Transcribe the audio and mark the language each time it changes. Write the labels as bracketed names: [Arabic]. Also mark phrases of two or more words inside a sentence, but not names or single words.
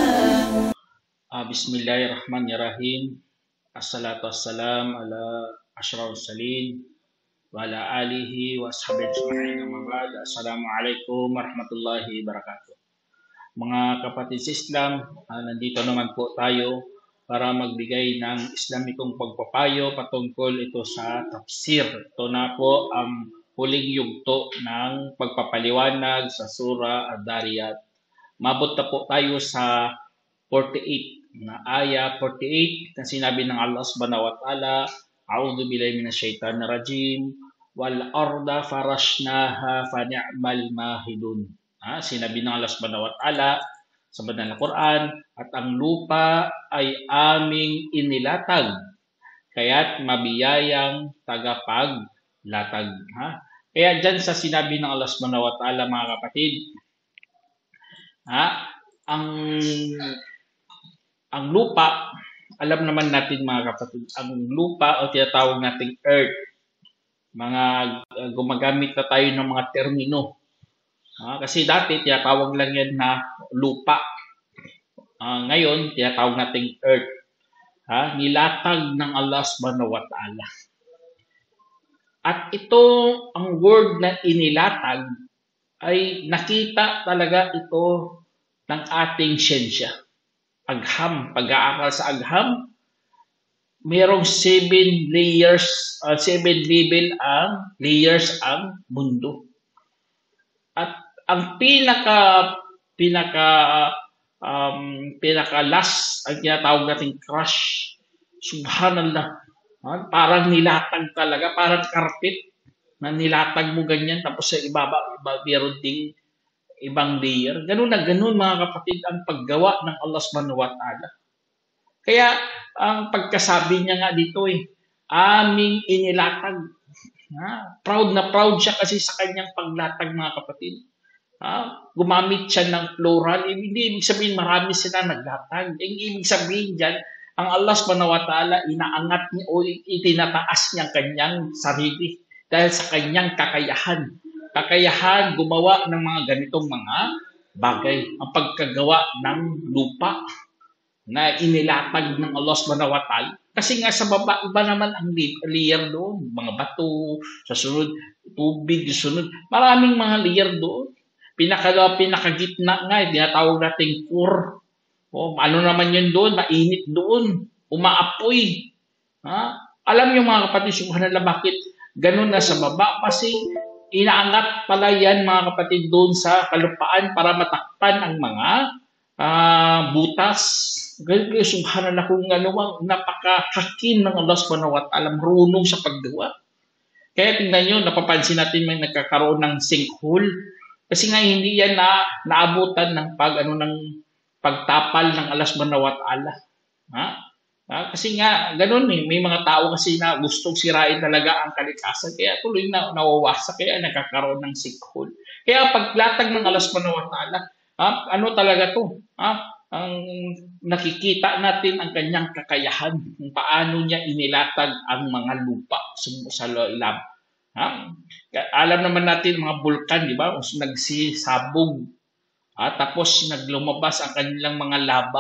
[Arabic] بسم الله الرحمن الرحيم. الصلاة والسلام على أشرف المرسلين وعلى آله وأصحابه أجمعين. أما بعد. السلام عليكم ورحمة الله وبركاته. [Filipino] Mga kapatid sa Islam, nandito naman po tayo para magbigay ng Islamikong pagpapayo patungkol ito sa tafsir. Ito na po ang huling yugto ng pagpapaliwanag sa Surah Ad-Dariyat. Mabot na po tayo sa 48 na aya 48 na sinabi ng Allah [Arabic] سبحانه وتعالى، أعوذ بالله من الشيطان الرجيم، والأرض فرشناها فنعم الماهدون. [Filipino] Sinabi ng Allah [Arabic] سبحانه وتعالى [Filipino] sa banal na Quran, at ang lupa ay aming inilatag, kaya't mabiyayang tagapaglatag. Kaya dyan sa sinabi ng Allah [Arabic] سبحانه وتعالى, [Filipino] mga kapatid, ang lupa, alam naman natin mga kapatid, ang lupa o tinatawag nating earth, gumagamit na tayo ng mga termino. Kasi dati tinatawag lang yan na lupa. Ngayon, tinatawag nating earth. Nilatag ng Allah [Arabic] سبحانه وتعالى. [Filipino] At ito, ang word na inilatag, ay nakita talaga ito ng ating siyensya. Agham, pag-aaral sa agham, mayroong 7 layers, 7 level ang layers ang mundo. At ang pinaka last, ang tinatawag nating crush, subhanallah, parang nilatag talaga, parang carpet na nilatag mo ganyan, tapos sa ibaba mayroon ding ibang layer. Ganun na ganun mga kapatid ang paggawa ng Allah [Arabic] سبحانه وتعالى. [Filipino] Kaya ang pagkasabi niya nga dito aming inilatag. Proud na proud siya kasi sa kanyang paglatag mga kapatid. Gumamit siya ng plural. Hindi ibig sabihin marami sila naglatag. Ibig sabihin dyan, ang Allah [Arabic] سبحانه وتعالى [Filipino] inaangat niya o itinataas niya kanyang sarili dahil sa kanyang kakayahan gumawa ng mga ganitong mga bagay. Ang pagkagawa ng lupa na inilatag ng Allah [Arabic] سبحانه وتعالى. [Filipino] Kasi nga sa baba, iba naman ang layer doon. Mga bato, sa sunod, tubig, sunod. Maraming mga layer doon. Pinakagitna nga, tinatawag nating core. Ano naman yun doon? Mainit doon. Umaapoy. Alam niyo mga kapatid, subhanallah, bakit ganun na sa baba? Kasi inaangat pala yan mga kapatid doon sa kalupaan para matakpan ang mga butas. Ganun, subhanallah, kung ano ang napakahakim ng Allah [Arabic] سبحانه وتعالى, [Filipino] marunong sa paggawa. Kaya tingnan nyo, napapansin natin may nagkakaroon ng sinkhole. Kasi nga hindi yan naabutan ng pagtapal ng Allah [Arabic] سبحانه وتعالى. [Filipino] Kasi nga, ganun may mga tao kasi na gustong sirain talaga ang kalikasan. Kaya tuloy na nawawasak, kaya nakakaroon ng sinkhole. Kaya paglatag ng Allah [Arabic] سبحانه وتعالى, [Filipino] ano talaga to? Ang nakikita natin ang kanyang kakayahan, kung paano niya inilatag ang mga lupa sa ilam. Alam naman natin mga bulkan, di ba? Nagsisabog. Tapos naglumabas ang kanilang mga lava.